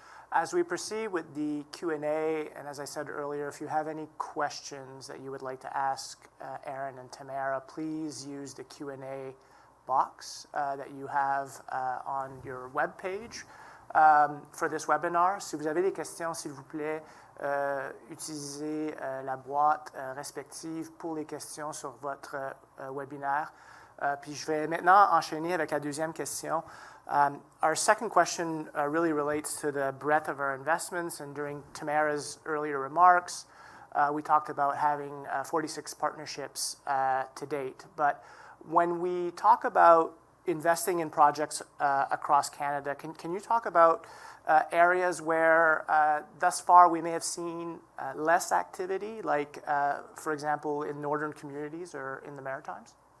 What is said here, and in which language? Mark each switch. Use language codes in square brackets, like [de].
[en] As we proceed with the Q&A, and as I said earlier, if you have any questions that you would like to ask Ehren and Tamara, please use the Q&A box that you have on your web page for this webinar. [fr] Si vous avez des questions, s'il vous plaît, utilisez la boîte respective pour les questions sur votre webinaire. Puis je vais maintenant enchaîner avec la deuxième question. [en] Our second question really relates to the breadth of our investments, and during Tamara's earlier remarks, we talked about having 46 partnerships to date. But when we talk about investing in projects across Canada, can you talk about areas where thus far we may have seen less activity, like, for example, in northern communities or in the Maritimes?